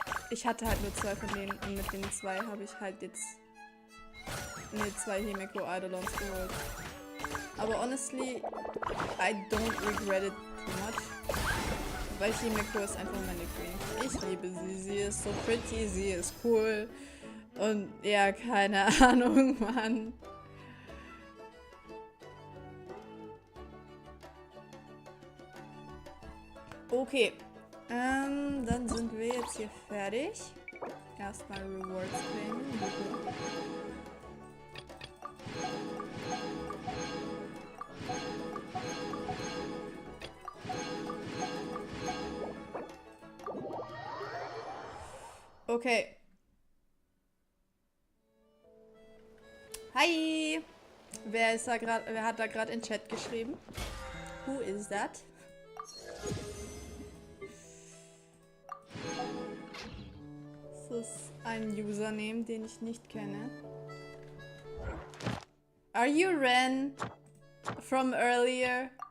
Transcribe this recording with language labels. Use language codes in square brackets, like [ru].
[de] Ich hatte halt nur 2 von denen und mit den 2 habe ich halt jetzt 2 Himeko Eidolons geholt. [en] Aber honestly, I don't regret it too much. [de] Weil Himeko ist einfach meine Queen. Ich liebe sie. Sie ist so pretty, sie ist cool. Und ja, keine Ahnung, Mann. Okay. Dann sind wir jetzt hier fertig. Erstmal Rewards claimen. Okay. Hi! Wer hat da gerade in Chat geschrieben? [en] Who is that? [de] Das ist ein Username, den ich nicht kenne. [en] Are you Ren from earlier?